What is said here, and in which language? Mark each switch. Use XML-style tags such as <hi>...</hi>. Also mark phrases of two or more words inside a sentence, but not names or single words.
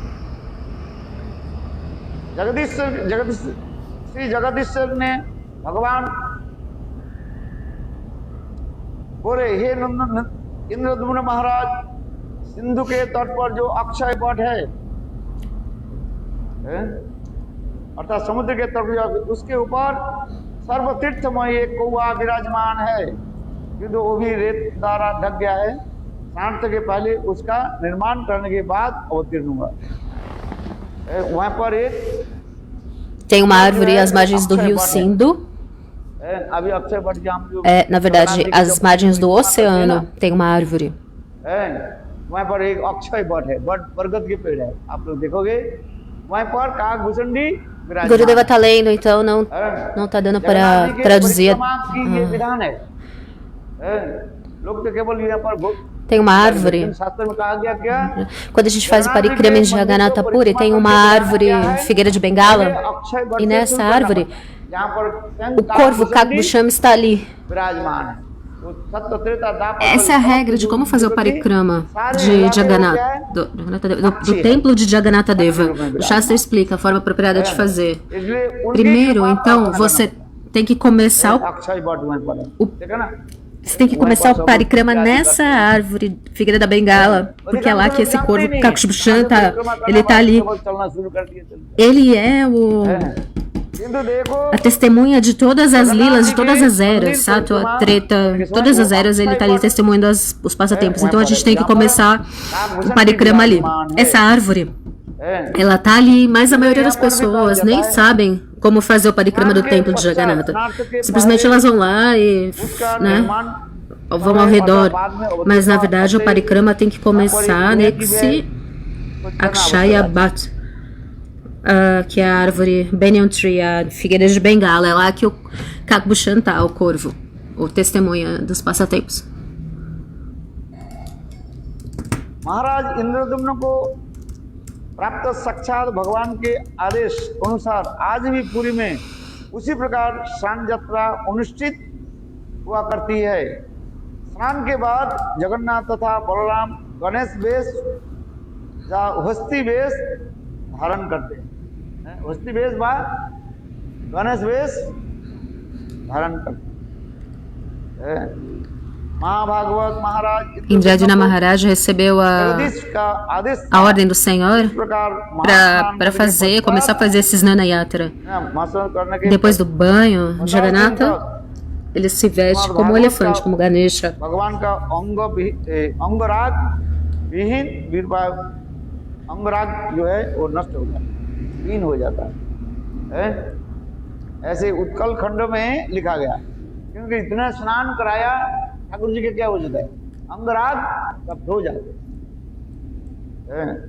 <hi>श्री जगदीश्वर ने भगवान बोले हे इंद्रद्युम्न महाराज सिंधु के तट पर जो अक्षय वट है अर्थात समुद्र के तट पर उसके ऊपर सर्वतीर्थमय एक कौआ विराजमान है किंतु वो भी रेत द्वारा ढक गया है। स्नान के पहले उसका निर्माण करने के बाद अवतीर्ण हुआ। वहां पर एक</hi> <pt>tem uma árvore às margens do rio Sindhu. Na verdade, às margens do oceano tem uma árvore.</pt> <hi>वहां पर एक अक्षय वट है, वट बरगद के पेड़ है, आप लोग देखोगे वहां पर काकभूषणी</hi> <pt>Gurudeva está lendo, então não tá dando para traduzir.</pt> <hi>ये विधान है। लोग तो केवल यहाँ पर</hi> <pt>Tem uma árvore.</pt> <hi>शास्त्र में कहा गया क्या,</hi> <pt>Quando a gente faz o parikrama em Jagannatha Puri, tem uma árvore figueira de bengala. E nessa árvore,</pt> <hi>यहाँ पर</hi> <pt>o corvo Kakbhusham está ali.</pt> <hi>विराजमान है। तो सत्य त्रेता दापर</hi> <pt>Essa é a regra de como fazer o parikrama de Jagannatha, do templo de Jagannatha Deva. O Shastra explica a forma apropriada de fazer. Primeiro, então, você tem que começar</pt> <hi>अक्षय वट वहीं पर है, देखा ना।</hi> <pt>Você tem que começar o parikrama nessa árvore figueira da bengala, porque é lá que esse corvo Kakbhusham ele tá ali.</pt> <hi>चलना शुरू कर दिए चल।</hi> <pt>Ele é</pt> <hi>किंतु देखो</hi> <pt>a testemunha de todas as lilas, de todas as eras, Sattva, Treta, todas as eras ele tá ali testemunhando os passatempos. Então a gente tem que começar o parikrama ali. Essa árvore, ela tá ali, mas a maioria das pessoas nem sabem como fazer o parikrama do templo de Jagannatha. Simplesmente elas vão lá e, né, vão ao redor. Mas na verdade o parikrama tem que começar nesse Akshaya Bat, que é a árvore</pt> <en>Banyan Tree,</en> <pt>a figueira de Bengala. É lá que o Kakbhusham tá, o corvo, o testemunha dos passatempos.</pt> <hi>महाराज इंद्रदुम्न को प्राप्त साक्षात भगवान के आदेश अनुसार आज भी पुरी में उसी प्रकार स्नान यात्रा अनुष्ठित हुआ करती है। स्नान के बाद जगन्नाथ तथा बलराम गणेश वेश या हस्ती वेश धारण करते हैं। हस्ती वेश व गणेश वेश धारण करते हैं। महाभागवत महाराज Indradina Maharaj recebeu a ordem do Senhor para começar a fazer esses Nana Yatra. Depois do banho de Jagannatha, ele se veste como um elefante, como Ganesha. भगवान का अंगराग विहीन अंगराग जो है वो नष्ट हो जाता है, हीन हो जाता है। ऐसे उत्कल खंड में लिखा गया, क्योंकि इतना स्नान कराया ठाकुर जी के क्या हो जाता है, अंगराग सब धो जाते हैं।</hi>